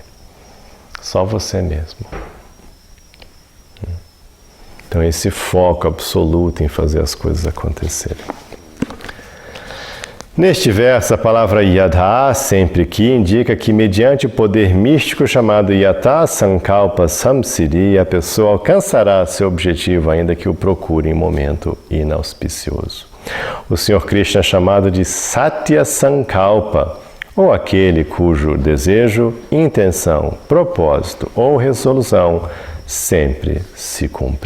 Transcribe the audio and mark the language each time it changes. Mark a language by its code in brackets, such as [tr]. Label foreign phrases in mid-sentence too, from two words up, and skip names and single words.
[pt] Só você mesmo. Então esse foco absoluto em fazer as coisas acontecerem. Neste verso, a palavra yatha, sempre que, indica que mediante o poder místico chamado [sa] yatha sankalpa samsiddhi, [pt] a pessoa alcançará seu objetivo, ainda que o procure em momento inauspicioso. O Senhor Krishna é chamado de [sa] Satya Sankalpa, [pt] ou aquele cujo desejo, intenção, propósito ou resolução sempre se cumprem.